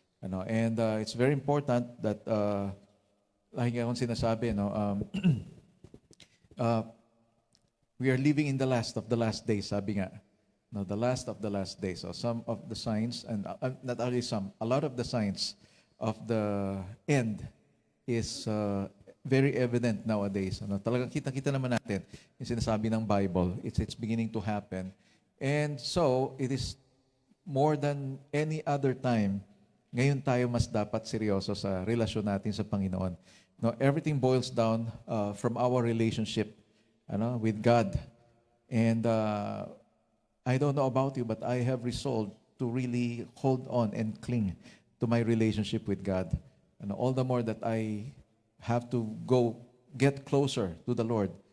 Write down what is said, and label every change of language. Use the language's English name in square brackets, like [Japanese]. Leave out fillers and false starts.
[English] And it's very important that [Filipino] lagi akong sinasabi, [English] we are living in the last of the last days, [Filipino] sabi nga. [English] No, the last of the last days. So some of the signs, and not only some, a lot of the signs of the end is very evident nowadays. [Filipino] Talagang kita-kita naman natin yung sinasabi ng Bible. [English] It's beginning to happen. And so, it is more than any other time, [Filipino] ngayon tayo mas dapat seryoso sa relasyon natin sa Panginoon. [English] No, everything boils down from our relationship with God. And I don't know about you, but I have resolved to really hold on and cling to my relationship with God. All the more that I have to get closer to the Lord.